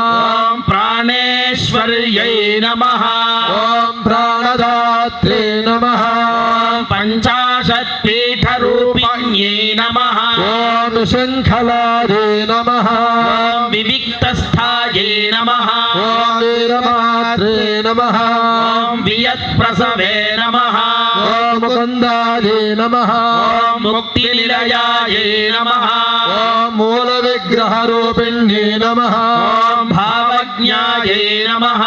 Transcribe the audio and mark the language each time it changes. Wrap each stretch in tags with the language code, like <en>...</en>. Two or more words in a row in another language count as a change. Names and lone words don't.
<sa>प्राणेश्वर्यै नमः प्राणदात्रे नमः पञ्चाशत्पीठरूपिण्यै नमः शृङ्खलायै नमः विविक्तस्थायै नमः ఓం వీరమాత్రే నమః ఓం వియత్ప్రసవే నమః ఓం ముకుందాయే నమః ఓం ముక్తినిలయాయే నమః ఓం మూల విగ్రహ రూపిణ్యే నమః ఓం భావజ్ఞాయే నమః</sa>